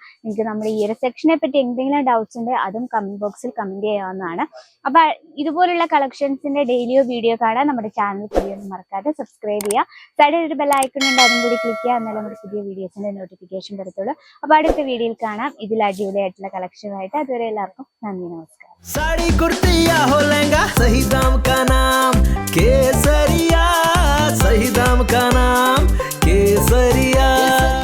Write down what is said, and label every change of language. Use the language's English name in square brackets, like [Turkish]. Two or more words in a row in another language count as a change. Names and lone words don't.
[Malayalam] നിങ്ങൾക്ക് നമ്മുടെ ഈ ഒരു സെക്ഷനെ പറ്റി എന്തെങ്കിലും ഡൗട്ട്സ് ഉണ്ടെങ്കിൽ അതും കമന്റ് ബോക്സിൽ കമന്റ് ചെയ്യാവുന്നതാണ്. അപ്പൊ ഇതുപോലുള്ള കളക്ഷൻസിന്റെ ഡെയിലിയോ വീഡിയോ കാണാൻ നമ്മുടെ ചാനൽ പുതിയ മറക്കാതെ സബ്സ്ക്രൈബ് ചെയ്യുക. സൈഡിൽ ഒരു [English] bell icon [Malayalam] ഉണ്ട്, അതും കൂടി ക്ലിക്ക് ചെയ്യുക. എന്നാലും നമ്മുടെ പുതിയ വീഡിയോസിന്റെ നോട്ടിഫിക്കേഷൻ വരത്തുള്ളൂ. അപ്പൊ അടുത്ത വീഡിയോയിൽ കാണാം ഇതിൽ അടിപൊളിയായിട്ടുള്ള കളക്ഷനുമായിട്ട്. അതുവരെ എല്ലാവർക്കും നന്ദി, നമസ്കാരം. [Hindi] साड़ी कुर्ती या हो लहंगा, सही दाम का नाम केसरिया, सही दाम का नाम केसरिया.